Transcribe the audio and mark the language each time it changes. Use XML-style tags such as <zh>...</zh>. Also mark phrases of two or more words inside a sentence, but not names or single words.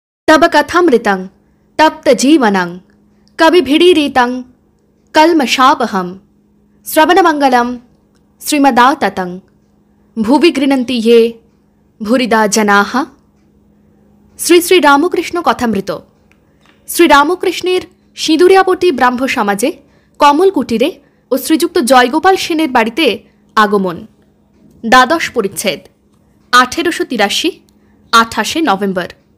<sa>तब कथामृतं तप्त जीवनं कविभिडीरितं कल्मषापहं श्रवणमंगलं श्रीमदाततं भुवि गृह्णन्ति ये भूरिदा जनाः।</sa> <bn>শ্রী শ্রী রামকৃষ্ণ কথামৃত। শ্রী রামকৃষ্ণের সিঁদুরিয়াপট্টি ব্রাহ্ম সমাজে কমল কুটিরে ও শ্রীযুক্ত জয়গোপাল সেনের বাড়িতে আগমন। দ্বাদশ পরিচ্ছেদ, 1883, 28 নভেম্বর।</bn>